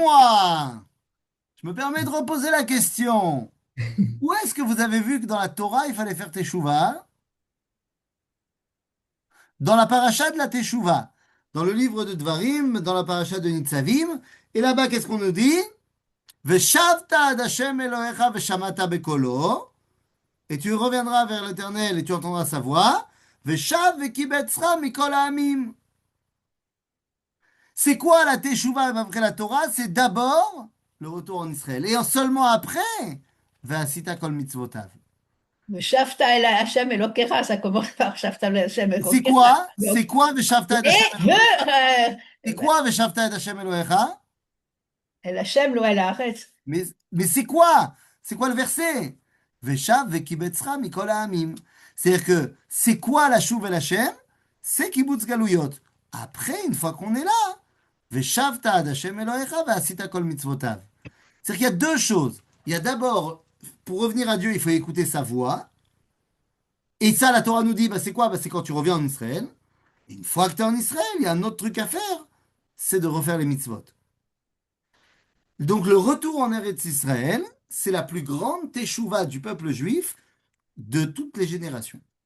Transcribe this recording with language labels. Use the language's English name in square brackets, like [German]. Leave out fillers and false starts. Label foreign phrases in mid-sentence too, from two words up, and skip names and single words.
[French] Excusez-moi. Je me permets de reposer la question. Où est-ce que vous avez vu que dans la Torah, il fallait faire teshuva? Dans la paracha de la teshuva. Dans le livre de Dvarim, dans la paracha de Nitzavim. Et là-bas, qu'est-ce qu'on nous dit? [Hebrew] ושבת עד השם אלוהיך ושמעת בקולו. [French] Et tu reviendras vers l'Éternel et tu entendras sa voix. [Hebrew] ושב וקבצך מכל העמים. [French] C'est quoi la teshuva après la Torah? C'est d'abord le retour en Israël. Et seulement après, [Hebrew] ועשית כל מצוותיו. Le שבת אל השם אלוקיך, [French] ça commence par [Hebrew] שבת אל השם [French] C'est Elokecha. quoi? C'est quoi [Hebrew] ושבת עד [French] Et Hashem je. C'est quoi [Hebrew] ושבת עד השם אלוהיך? אל השם לא אל הארץ. [French] Mais c'est quoi? C'est quoi le verset? [Hebrew] ושב וקבצך מכל העמים. [French] C'est-à-dire que c'est quoi la [Hebrew] שוב אל השם? [French] C'est [Hebrew] קיבוץ גלויות. [French] Après, une fois qu'on est là, [Hebrew] ושבת עד השם אלוהיך ועשית כל מצוותיו. [French] C'est-à-dire qu'il y a deux choses. Il y a d'abord, pour revenir à Dieu, il faut écouter sa voix. Et ça, la Torah nous dit, bah, c'est quoi? Bah, c'est quand tu reviens en Israël. Et une fois que tu es en Israël, il y a un autre truc à faire. c'est de refaire les mitzvot. Donc le retour en Eretz Israël, c'est la plus grande teshuva du peuple juif de toutes les générations.